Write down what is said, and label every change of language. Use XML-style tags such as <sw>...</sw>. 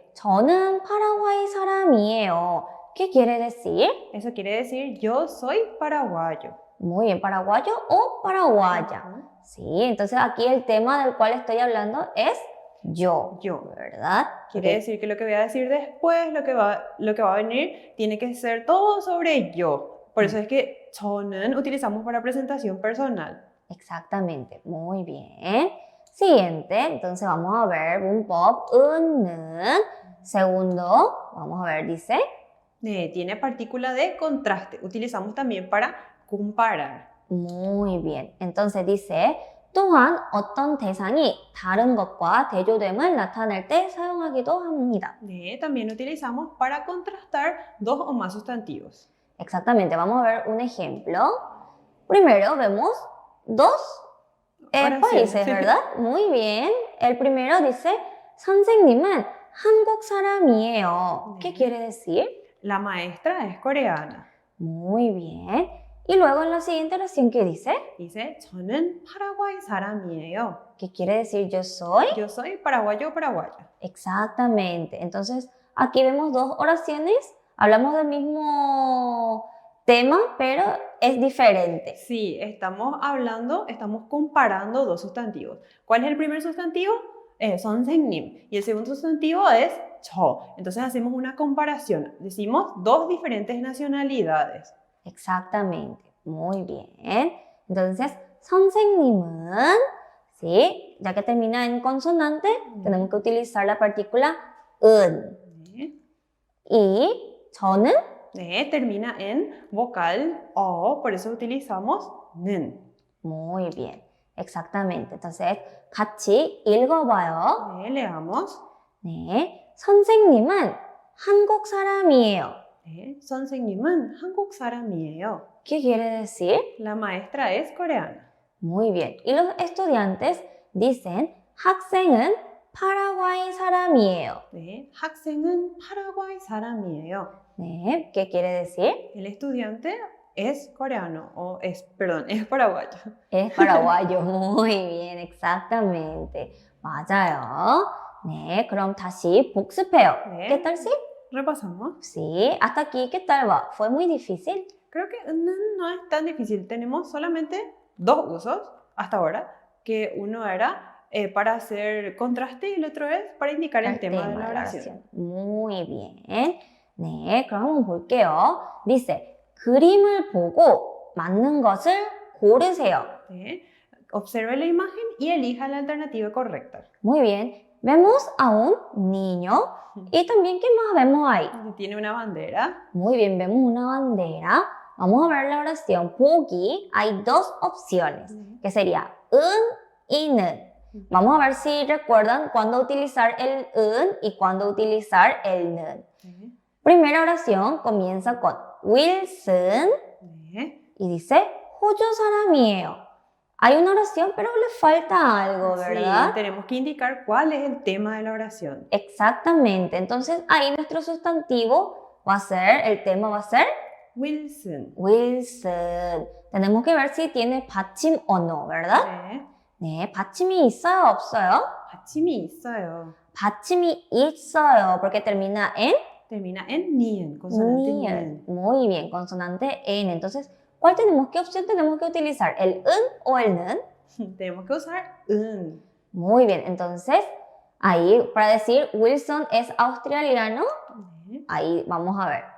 <ko>저는 파라과이 사람이에요.</ko> <es>¿Qué quiere decir? Eso quiere decir yo soy paraguayo. Muy bien, paraguayo o paraguaya. Sí, entonces aquí el tema del cual estoy hablando es yo, ¿verdad? Quiere decir que lo que voy a decir después, lo que va a venir, tiene que ser todo sobre yo. Por eso es que 저는 utilizamos para presentación personal. Exactamente, muy bien. Siguiente, entonces vamos a ver 문법 은는. Segundo, vamos a ver, dice Tiene partícula de contraste. Utilizamos también para comparar. Muy bien. Entonces dice</es> <ko>또한 어떤 대상이 다른 것과 대조됨을 나타낼 때 사용하기도 합니다.</ko> <es>También utilizamos para contrastar dos o más sustantivos. Exactamente. Vamos a ver un ejemplo. Primero vemos dos países, ¿verdad? Muy bien. El primero dice</es> <ko>선생님은 한국 사람이에요.</ko> <es>¿Qué quiere decir? La maestra es coreana. Muy bien. Y luego en la siguiente oración, ¿qué dice?</es> <ko>Dice 저는 파라과이 사람이에요.</ko> <es>¿Qué quiere decir yo soy? Yo soy paraguayo o paraguaya. Exactamente. Entonces, aquí vemos dos oraciones. Hablamos del mismo tema, pero es diferente. Sí, estamos comparando dos sustantivos. ¿Cuál es el primer sustantivo?</es> <ko>선생님.</ko> <es>Y el segundo sustantivo es 저. Entonces hacemos una comparación. Decimos dos diferentes nacionalidades. Exactamente. Muy bien. Entonces, 선생님은, ¿sí? Ya que termina en consonante, tenemos que utilizar la partícula 은. Y 저는 termina en vocal O, por eso utilizamos 는. Muy bien. Exactamente.</es> <ko>Entonces, 같이 읽어봐요.</ko> <es>Leamos.</es> <ko>네. 선생님은 한국 사람이에요. 선생님은 한국 사람이에요.</ko> <es>¿Qué quiere decir? La maestra es coreana. Muy bien. Y los estudiantes dicen</es> <ko>학생은 파라과이 사람이에요. 학생은 파라과이 사람이에요.</ko> <es>네. ¿Qué quiere decir? El estudiante es coreano es paraguayo. Es paraguayo. Muy bien. Exactamente.</es> <ko>맞아요. 네. 그럼 다시 복습해요.</ko> <es>¿Qué tal si? Repasamos. Sí. Hasta aquí, ¿qué tal va? ¿Fue muy difícil? Creo que no es tan difícil. Tenemos solamente dos usos hasta ahora, que uno era para hacer contraste y el otro es para indicar el tema de la oración. Muy bien.</es> <ko>네, 그럼 한번 볼게요. Dice, 그림을 보고 맞는 것을 고르세요.</ko> <es>Observe la imagen y elija la alternativa correcta. Muy bien. Vemos a un niño y también, ¿qué más vemos ahí? Tiene una bandera. Muy bien, vemos una bandera. Vamos a ver la oración. 보기, hay dos opciones, que sería 은 y 는. Vamos a ver si recuerdan cuándo utilizar el 은 y cuándo utilizar el 는. Primera oración comienza con Wilson y dice</es> <ko>호주 사람이에요.</ko> <es>Hay una oración, pero le falta algo, ¿verdad? Sí, tenemos que indicar cuál es el tema de la oración. Exactamente. Entonces, ahí nuestro sustantivo va a ser, el tema va a ser Wilson. Wilson. Tenemos que ver si tiene 받침 o no, ¿verdad?</es> <ko>네, 받침이 있어요, 없어요? 받침이 있어요. 받침이 있어요,</ko> <es>porque termina en nien, consonante nien. Muy bien, consonante en. Entonces, ¿qué opción tenemos que utilizar? ¿El 은 o el 는? Tenemos que usar 은. Muy bien, entonces, ahí para decir Wilson es australiano, ahí vamos a ver.</es>